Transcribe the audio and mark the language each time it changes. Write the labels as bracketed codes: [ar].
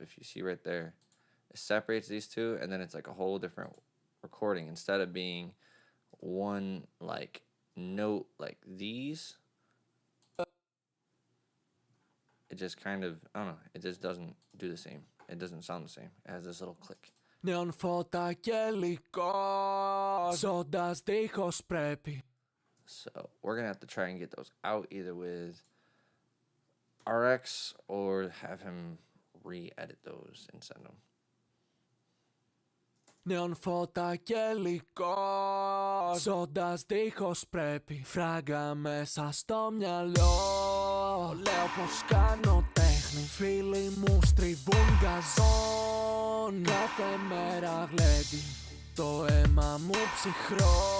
[en] If you see right there, it separates these two, and then it's like a whole different recording instead of being one like note like these. It just kind of, I don't know, it just doesn't do the same. It doesn't sound the same. It has this little click. [el] Νέον φώτα και υλικό, ζώντας δίχως πρέπει. [en] So we're gonna have to try and get those out either with RX or have him re-edit those and send them. [el] Νέον φώτα και υλικό, ζώντας δίχως πρέπει. Φράγκα μέσα στο μυαλό. Λέω πως κάνω τέχνη. Φίλοι μου στριβούν γκαζόν. Κάθε μέρα γλέντι. Το αίμα μου ψυχρό.